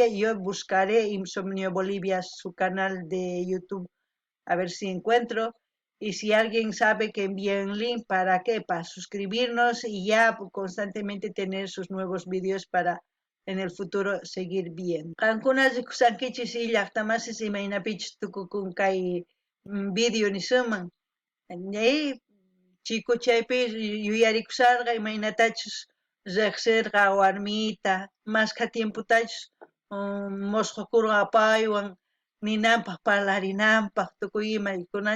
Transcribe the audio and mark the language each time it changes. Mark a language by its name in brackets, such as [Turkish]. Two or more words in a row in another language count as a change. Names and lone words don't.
[Spanish] Yo buscaré Insomnio Bolivia, su canal de YouTube, a ver si encuentro. Y si alguien sabe, que envíe un link. ¿Para qué? Para suscribirnos y ya constantemente tener sus nuevos vídeos para en el futuro seguir bien. [Quechua] Qankunas rikusankichis y llaqtamasis imaynapichis tukukun kay video nisuman. Chikuchaypi yuyarikusarqa imaynatachus riqsirqa warmita, masqa tiemputachus mosqakurqa paywan ninanpaq parlarinanpaq tukuy imay kunan